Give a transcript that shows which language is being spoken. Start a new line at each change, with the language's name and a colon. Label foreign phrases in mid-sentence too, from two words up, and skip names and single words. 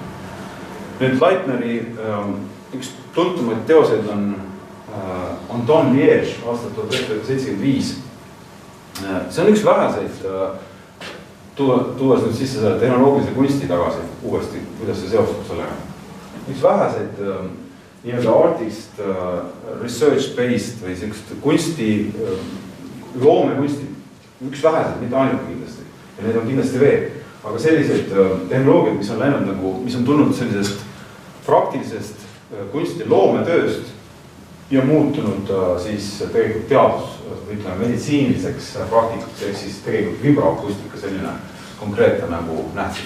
Estonian: Nüüd Leitneri üks tuntumaid teoseid on Anton Liège aastat 1975. See on üks väheseid tuues nüüd sisse selle tehnoloogilise kunsti tagasi uuesti, kuidas see seostub sellega. Üks väheseid nii-öelda
English: artist research-based
Estonian: või sellist kunsti, loomekunsti, üks väheseid, mitte ainuke kindlasti. Ja need on kindlasti veel. Aga selliseid tehnoloogiad, mis on läinud nagu, mis on tulnud sellisest praktilisest kunsti loometööst ja muutunud siis tegelikult teadus, ütleme meditsiiniliseks praktikuks, ehk siis tegelikult vibroakustika selline konkreetne nagu nähtus.